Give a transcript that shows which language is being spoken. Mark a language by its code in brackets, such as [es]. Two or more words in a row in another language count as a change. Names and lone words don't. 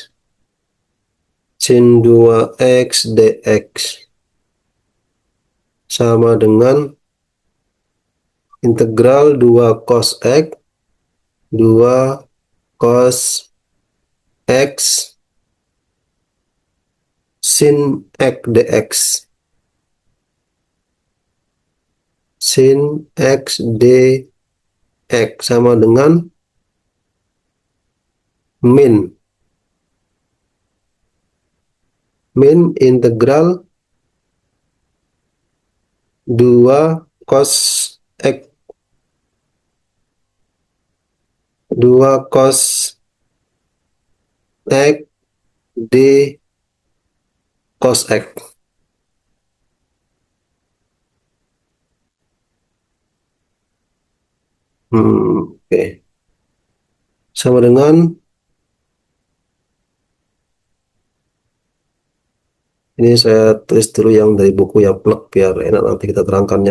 [id] Sin 2x dx sama dengan integral 2 cos x 2 cos x sin x dx. Sin x dx sama dengan min integral 2 cos x 2 cos x d cos x. Oke. Sama dengan ini, saya tulis dulu yang dari buku yang plek biar enak nanti kita terangkannya.